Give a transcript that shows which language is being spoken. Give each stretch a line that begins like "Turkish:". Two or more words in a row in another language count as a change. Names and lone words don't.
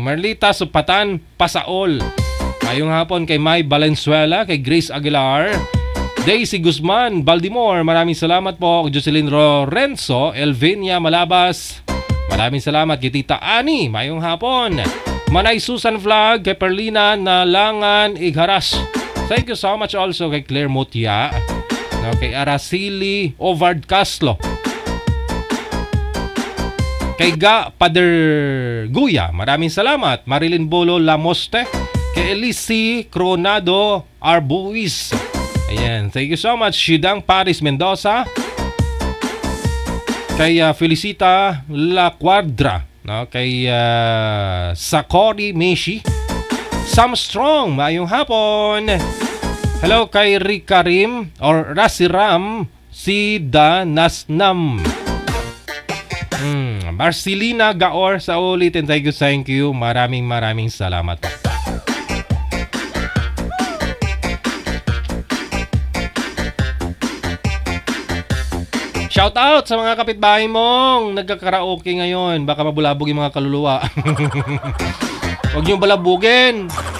Filipino: Merlita Supatan Pasaol, ngayong hapon kay May Valenzuela, kay Grace Aguilar, Daisy Guzman Baltimore, maraming salamat po. Jocelyn Lorenzo, Elvinia Malabas, maraming salamat.
Hiligaynon: Kay Tita Ani, mayong hapon. Manay Susan Vlog, kay Perlina Nalangan Igharas.
English: Thank you so much also kay Claire Mutia, kay Araceli Ovard Caslo, kay Ga Paderguya,
Filipino: maraming salamat. Marilyn Bolo Lamoste, kay Elise Cronado Arbuis. Ayan,
English: thank you so much.
Hiligaynon: Shidang Paris Mendoza, kay Felicita La Cuadra, kay Sakori Meshi, Sam Strong, mayong hapon.
Filipino: Hello kay Rikarim or Rasiram Sida Nasnam, Marcelina Gaor sa ulitin.
English: Thank you.
Filipino: Maraming salamat po.
English: Shout out
Filipino: sa mga kapitbahay mong nagkakaraoke ngayon. Baka mabulabog yung mga kaluluwa. Huwag niyong balabugin.